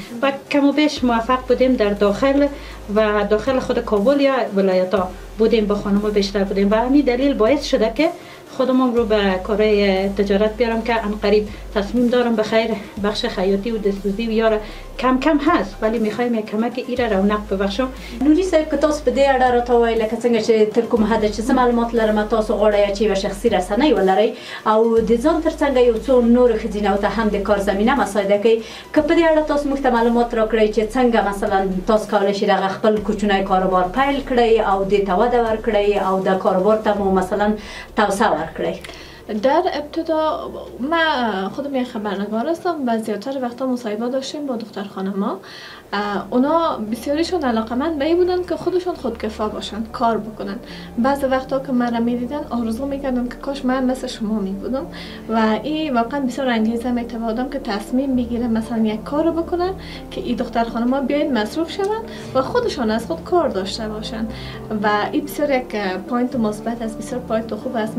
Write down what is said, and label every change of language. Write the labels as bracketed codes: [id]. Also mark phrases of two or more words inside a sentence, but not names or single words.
[fa] و کم و بیش موفق بودیم در داخل خود کابل یا ولایت‌ها بودیم، با خانم‌ها بیشتر بودیم و همین دلیل باعث شده که خودم رو به کارهای تجارت بیارم که عنقریب تصمیم دارم به خیر بخش خیاطی و دستسوزی و یاره کم کم هست ولی میخوایم یک کمک ایره رونق ببخشم. [ps] نوري صاحب که تاسو په دې اړه راته ووایئ لکه څنګه چې تر کوم حده چې څه معلومات لرم تاسو غواړئ چې یوه شخصي رسنۍ ولرئ او د ځان تر څنګ یو څو نورو ښځینهو ته هم د کار زمینه مساعده کوي که په دې اړه تاسو موږ ته معلومات راکړئ چې څنګه مثلا تاسو کولی شئ دغه خپل کوچنی کاروبار پیل کړئ او دې ته وده ورکړئ او د کاروبار ته مو مثلا توسعه ورکړئ. [fa] در ابتدا من خودم یک خبرنگار هستم و زیادتر وقتا مصاحبه داشتیم با دختر خانما. اونا بسیاریشون علاقمند به این بودن که خودشون خودکفا باشن، کار بکنن. بعضی وقتا که من را میدیدن آرزو میکردم که کاش من مثل شما میبودم و این واقعا بسیار انگیزه میتونه آدم که تصمیم بگیره مثلا یک کار بکنن که این دختر خانما بیاین مصروف شون و خودشون از خود کار داشته باشن و این بسیار یک پوینت مثبت است، بسیار پوینت خوب است.